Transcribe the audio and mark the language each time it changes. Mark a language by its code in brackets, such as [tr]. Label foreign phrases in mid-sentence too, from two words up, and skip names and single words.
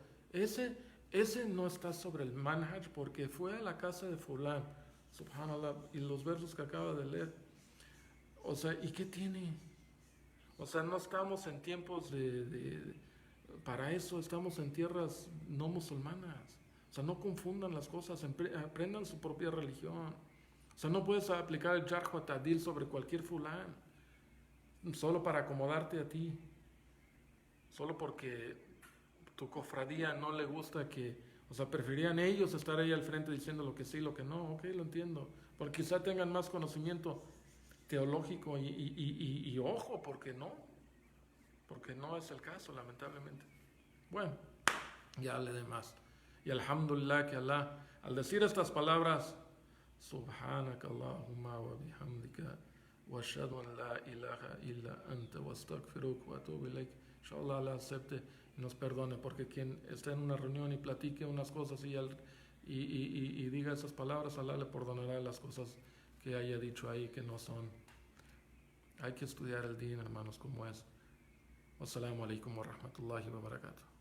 [es] Ese no está sobre el manhaj porque fue a la casa de fulán, subhanallah, y los versos que acaba de leer. O sea, ¿y qué tiene? O sea, no estamos en tiempos para eso, estamos en tierras no musulmanas. O sea, no confundan las cosas, aprendan su propia religión. O sea, no puedes aplicar el [ar] جرح وتعديل [es] sobre cualquier fulán, solo para acomodarte a ti, solo porque tu cofradía no le gusta o sea, preferían ellos estar ahí al frente diciendo lo que sí, lo que no. Ok, lo entiendo, porque quizá tengan más conocimiento teológico y ojo, porque no es el caso, lamentablemente. Bueno, ya hablé de más. Y alhamdulillah que Allah, al decir estas palabras, [ar] سبحانك اللهم وبحمدك وأشهد أن لا إله إلا أنت وأستغفرك وأتوب إليك. [es] Inshallah Allah acepte y nos perdone, porque quien está en una reunión y platique unas cosas y diga esas palabras, Allah le perdonará las cosas que haya dicho ahí que no son. Hay que estudiar el din, hermanos, como es. [ar] والسلام عليكم ورحمة الله وبركاته.